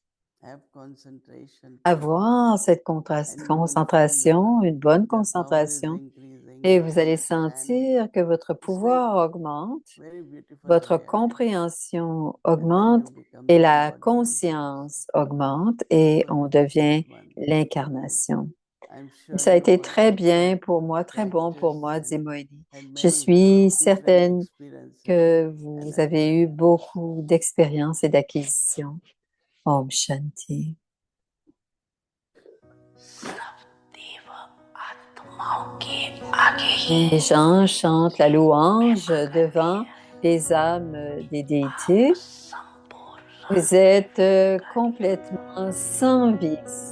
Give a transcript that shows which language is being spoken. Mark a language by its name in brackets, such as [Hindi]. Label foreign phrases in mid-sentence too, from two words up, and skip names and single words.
[French] avoir cette concentration, une bonne concentration, et vous allez sentir que votre pouvoir augmente, votre compréhension augmente et la conscience augmente et on devient l'incarnation. Ça a été très bien pour moi, très bon pour moi, dit Mohini. Je suis certaine que vous avez eu beaucoup d'expériences et d'acquisitions. [Sanskrit] Om Shanti. [French] Les gens chantent la louange devant les âmes des déités. Vous êtes complètement sans vice.